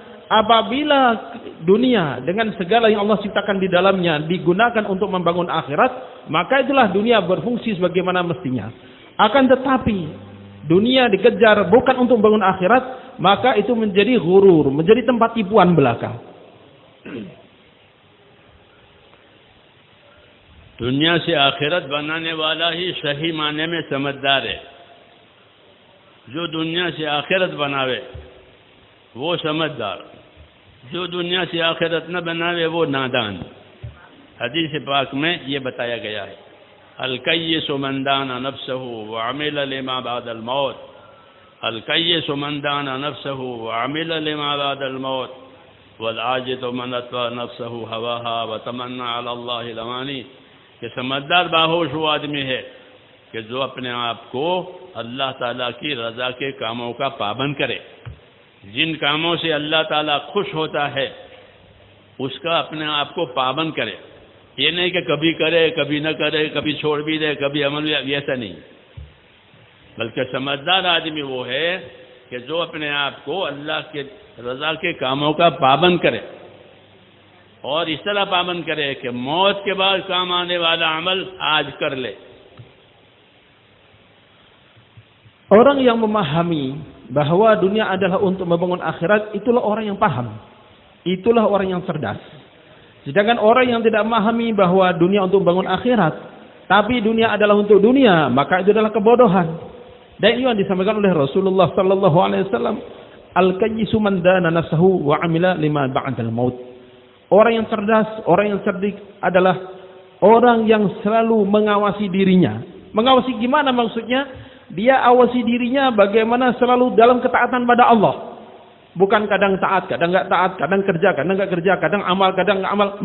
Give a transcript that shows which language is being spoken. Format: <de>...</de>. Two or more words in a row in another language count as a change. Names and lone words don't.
<id>Apabila dunia dengan segala yang Allah ciptakan di dalamnya digunakan untuk membangun akhirat, maka itulah dunia berfungsi sebagaimana mestinya. Akan tetapi dunia dikejar bukan untuk membangun akhirat, maka itu menjadi ghurur, menjadi tempat tipuan belaka.</id> <hi>दुनिया से आखिरत बनाने वाला ही सही माने में समझदार है। जो दुनिया से आखिरत बनावे वो समझदार, जो दुनिया से आखिरत न बनावे वो नादान। हदीस पाक में ये बताया गया है,</hi> <ar>الكيس من دان نفسه وعمل لما بعد الموت، الكيس من دان نفسه وعمل لما بعد الموت، والعاجز من أتبع نفسه هواها وتمنى على الله الأماني.</ar> <hi>कि समझदार बाहोश वो आदमी है कि जो अपने आप को अल्लाह ताला की रज़ा के कामों का पाबंद करे। जिन कामों से अल्लाह ताला खुश होता है उसका अपने आप को पाबंद करे। ये नहीं कि कभी करे कभी न करे, कभी छोड़ भी दे, कभी अमल भी, ऐसा नहीं। बल्कि समझदार आदमी वो है कि जो अपने आप को अल्लाह के रज़ा के कामों का पाबंद करे, और इस तरह पाबंद करे कि मौत के बाद काम आने वाला अमल आज कर ले।</hi> <id>Orang yang memahami bahwa dunia adalah untuk membangun akhirat, itulah orang yang paham. Itulah orang yang cerdas. Sedangkan orang yang tidak memahami bahwa dunia untuk membangun akhirat, tapi dunia adalah untuk dunia, maka itu adalah kebodohan. Dan ini yang disampaikan oleh Rasulullah</id> <ar>صلى الله عليه وسلم, الكيس من دان نفسه وعمل لما بعد الموت.</ar> <id>Orang yang cerdas, orang yang cerdik adalah orang yang selalu mengawasi dirinya. Mengawasi gimana maksudnya? Dia awasi dirinya bagaimana selalu dalam ketaatan pada Allah. Bukan kadang taat, kadang enggak taat, kadang kerja, kadang enggak kerja, kadang amal, kadang enggak amal.</id>